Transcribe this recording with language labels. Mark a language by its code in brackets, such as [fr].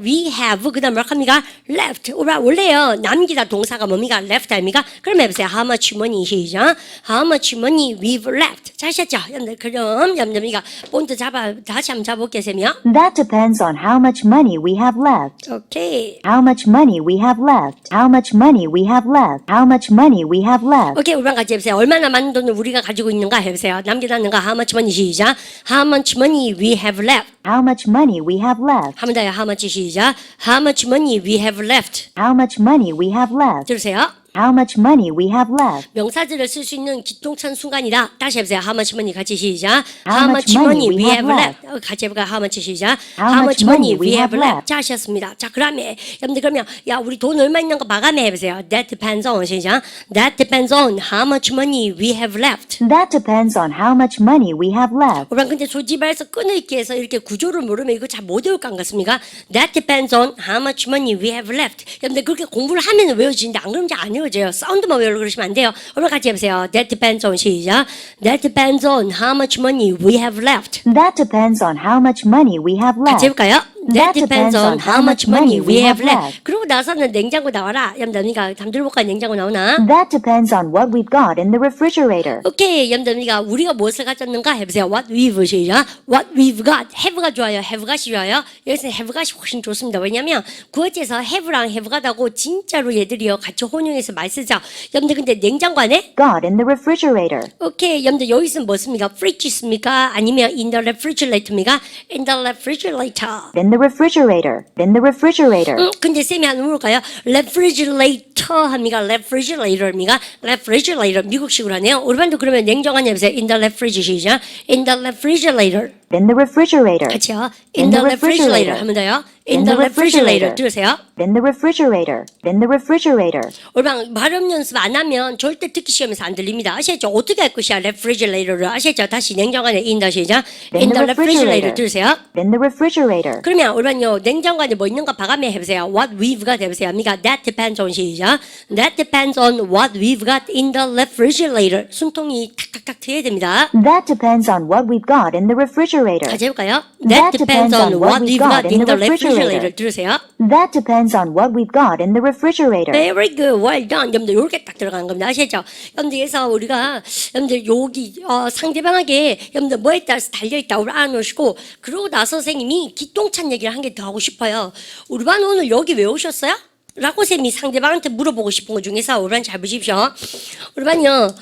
[en] We have 그다음 뭐 합니까? Left. [ko] 원래요 남기다 동사가 뭡니까? Left 아닙니까? 그럼 해보세요. [en] How much money [ko] 시작? [en] How much money we've left? [ko] 잘하셨죠? 여러분들 그럼 여러분들 미가 포인트 다시 한번 잡아볼게요. [en] That depends on how much money we have left. [ko] 오케이. [en] How much money we have left. How much money we have left. How much money we have left. [ko] 오케이, 우리랑 같이 해보세요. 얼마나 많은 돈을 우리가 가지고 있는가 해보세요. 남겨놨는가? [en] How much money [ko] 시작. [en] How much money we have left. How much money we have left. [ko] 한 번 더요. [en] How much [ko] 시작. [en] How much money we have left. How much money we have left. [ko] 들으세요. [en] How much money we have left. [ko] 명사들을 쓸 수 있는 기통찬 순간이다. 다시 해보세요. [en] How much money [ko] 같이 시작. [en] How much money we have left. [ko] 같이 해볼까요? [en] How much [ko] 시작. [en] How much money we have left. [ko] 자, 하셨습니다. 자, 그러면 여러분들 그러면 야 우리 돈 얼마 있는 거 마감해 보세요. [en] That depends on [ko] 시작. [en] That depends on how much money we have left. That depends on how much money we have left. [ko] 여러분 근데 조지발에서 끊어있기 위해서 이렇게 구조를 모르면 이거 잘 못 외울 것 같습니까? [en] That depends on how much money we have left. [ko] 여러분들 그렇게 공부를 하면 외워지는데 안 그러면 잘 안 외워져요. 사운드만 외우려고 그러시면 안 돼요. 여러분 같이 해보세요. [en] That depends on [ko] 시작. [en] That depends on how much money we have left. That depends on how much money we have left. [ko] 같이 해볼까요? [en] That depends on how much money we have left. [ko] 그러고 나서는 냉장고 나와라. 여러분들 담 들어볼까요? 냉장고 나오나? [en] That depends on what we've got in the refrigerator. [ko] 오케이, 여러분들 우리가 무엇을 가졌는가 해보세요. [en] What we've [ko] 시작. [en] What we've got. have가 [ko] 좋아요. have got이 좋아요. 여기서 have got이 훨씬 좋습니다. 왜냐면 구어체에서 have랑 have got하고 진짜로 얘들이요 같이 혼용해서 말 쓰죠. 여러분들 근데 냉장고 안에 [en] Got in the refrigerator. [ko] 오케이, 여러분들 여기서는 뭐 씁니까? fridge 씁니까? 아니면 [en] in the refrigerator입니까? in the refrigerator. In the refrigerator. In the refrigerator. [ko] 근데 쌤이 한 물어볼까요? refrigerator 합니까? refrigerator입니까? refrigerator 미국식으로 하네요. 우리반도 그러면 냉장고 안에 해보세요. [en] in the refrigerator. in the refrigerator. In the refrigerator. [ko] 같이요. [en] in the refrigerator [ko] 하면 돼요. [en] in the refrigerator. [ko] 들으세요. [en] In the refrigerator. In the refrigerator. [ko] 우리방 발음 연습 안 하면 절대 듣기 시험에서 안 들립니다. 아시겠죠? 어떻게 할 것이야? refrigerator를 아시겠죠? 다시 냉장고 안에 [en] in the [ko] 시작. [en] in the refrigerator [ko] 들으세요. [en] In the refrigerator. [ko] 그러면 우리는요 냉장고 안에 뭐 있는가 봐가며 해보세요. [en] What we've got [ko] 해보세요. 합니까? [en] That depends on [ko] 시작. [en] That depends on what we've got in the refrigerator. [ko] 숨통이 탁탁탁 트여야 됩니다. [en] That depends on what we've got in the refrigerator. [ko] 같이 해볼까요? [en] That depends on what we've got in the refrigerator. [ko] 들으세요. [en] That depends on what we've got in the refrigerator. Very good, well done. [ko] 여러분들 이렇게 딱 들어가는 겁니다. 아시겠죠? 여러분들 그래서 우리가 여러분들 여기 상대방에게 여러분들 뭐에 따라서 달려있다 우리 알아놓으시고 그러고 나서 선생님이 기똥찬 얘기를 한 개 더 하고 싶어요. 우리 반 오늘 여기 왜 오셨어요? 라고 쌤이 상대방한테 물어보고 싶은 것 중에서 우리 반 잘 보십시오. 우리 반요.